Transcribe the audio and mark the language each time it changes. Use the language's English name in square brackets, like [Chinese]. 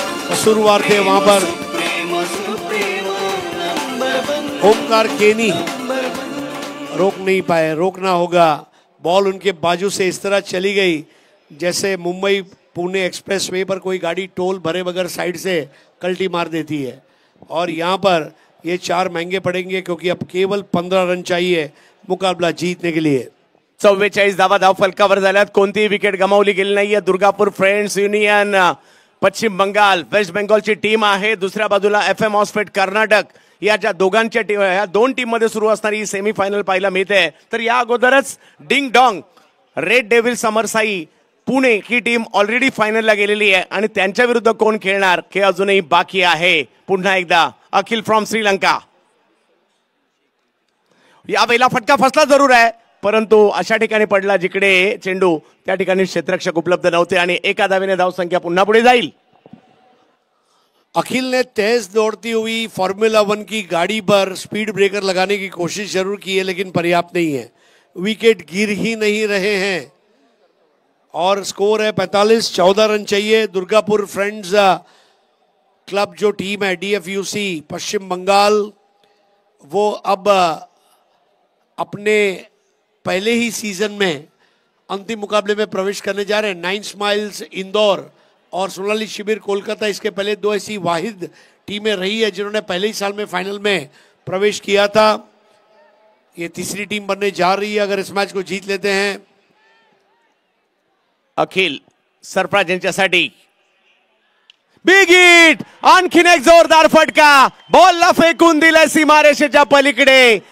[Hindi] कसूरवार थे वहां पर ओमकार केनी, रोक नहीं पाए. रोकना होगा. बॉल उनके बाजू से इस तरह चली गई जैसे मुंबई पुणे एक्सप्रेस वे पर कोई गाड़ी टोल भरे बगैर साइड से कल्टी मार देती है. और यहाँ पर ये 4 महंगे पड़ेंगे क्योंकि अब केवल 15 रन चाहिए मुकाबला जीतने के लिए. [Marathi] 44 धावा धाव फलकावर झाल्यात. कोणतीही विकेट गमावली गेली नाहीये. दुर्गापूर फ्रेंड्स युनियन पश्चिम बंगाल, वेस्ट बेंगॉलची टीम आहे. दुसऱ्या बाजूला FM हॉस्पेट कर्नाटक, या ज्या दोघांच्या टीम, या 2 टीम मध्ये सुरू असणारी सेमीफायनल पाहायला मिळते. तर या अगोदरच ding dong red devil समरसाई Pune ही टीम ऑलरेडी फायनलला गेलेली आहे आणि त्यांच्या विरुद्ध कोण खेळणार हे अजूनही बाकी आहे. पुन्हा एकदा अखिल फ्रॉम श्रीलंका. यावेळेला फटका फसला जरूर आहे, परंतु अशा ठिकाणी पडला जिकडे चेंडू त्या ठिकाणी क्षेत्ररक्षक उपलब्ध नव्हते आणि एका धावेने धावसंख्या पुन्हा पुढे जाईल. [Hindi] अखिल ने तेज दौड़ती हुई फॉर्मूला 1 की गाड़ी पर स्पीड ब्रेकर लगाने की कोशिश जरूर की है, लेकिन पर्याप्त नहीं है. विकेट गिर ही नहीं रहे हैं और स्कोर है 45. 14 रन चाहिए. दुर्गापुर फ्रेंड्स क्लब जो टीम है DFUC पश्चिम बंगाल, वो अब अपने पहले ही सीजन में अंतिम मुकाबले में प्रवेश करने जा रहे हैं. 9 स्माइल्स इंदौर और सोनाली शिविर कोलकाता, इसके पहले 2 ऐसी वाहिद टीमें रही है जिन्होंने पहले ही साल में फाइनल में प्रवेश किया था. ये तीसरी टीम बनने जा रही है अगर इस मैच को जीत लेते हैं. [Marathi] अखिल सरफराज यांच्यासाठी बिग हिट, आणखीन एक जोरदार फटका. बॉलला फेकून दिलाय सीमारेषेच्या पलीकडे.